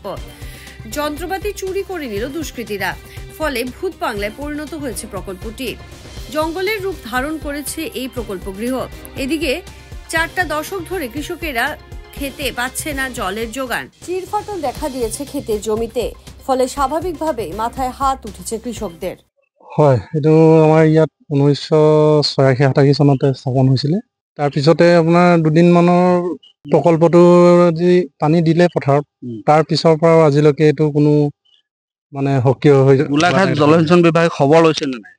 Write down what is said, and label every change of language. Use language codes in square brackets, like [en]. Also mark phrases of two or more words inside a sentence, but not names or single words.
[bn] যন্ত্রপাতি চুরি করে নিল দুষ্কৃতীরা, ফলে ভূত বাংলায় পরিণত হয়েছে প্রকল্পটি। জঙ্গলের রূপ ধারণ করেছে এই প্রকল্প গৃহ। এদিকে 4টা দশক ধরে কৃষকেরা খেতে পাচ্ছে না জলের যোগান। চিরফাটল দেখা দিয়েছে ক্ষেতের জমিতে, ফলে স্বাভাবিকভাবে মাথায় হাত উঠেছে কৃষকদের। [as] হয়, এইটো আমাৰ ইয়াত 1986-87 চনতে স্থাপন হৈছিলে। তাৰপিছতে আপোনাৰ দুদিনমানৰ প্ৰকল্পটো যি পানী দিলে পথাৰত, তাৰ পিছৰ পৰা আজিলৈকে এইটো কোনো মানে সক্ৰিয় হৈ গোলাঘাট জলসিঞ্চন বিভাগে খবৰ লৈছে নে নাই?